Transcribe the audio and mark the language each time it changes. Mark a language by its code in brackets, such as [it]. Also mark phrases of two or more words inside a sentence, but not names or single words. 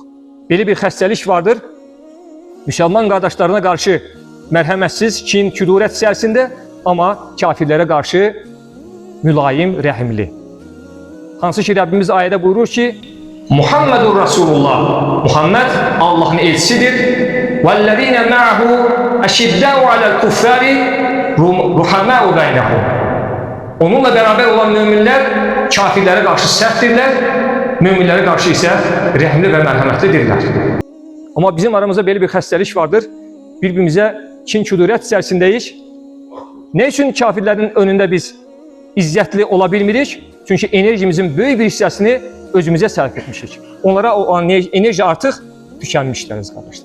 [az] Belə bir xəstəlik vardır. Müsəlman qardaşlarına qarşı mərhəmətsiz, kin, kudurət içərisində, amma kafirlərə qarşı mülayim, rəhimli. Hansı ki, Rəbbimiz ayədə buyurur ki, [ar] محمد رسول الله, [az] Muhammed Allah'ın elçisidir. [ar] وَالَّذ۪ينَ مَعَهُ اَشِدَّاءُ عَلَى الْكُفَّارِ رُحَمَاءُ بَيْنَهُمْ. [tr] Onunla beraber olan müminler kafirlere karşı serttirler, müminlere karşı ise [az] rəhimli və mərhəmətlidirlər. Amma bizim aramızda belə bir xəstəlik vardır. Bir-birimizə kin-kudurət içərisindəyik. Ne üçün kafirlərin önündə biz izzətli ola bilmirik? Çünki enerjimizin böyük bir hissəsini özümüzə sərf etmişik. Onlara o enerji artıq tükənmişləriz qardaşlar.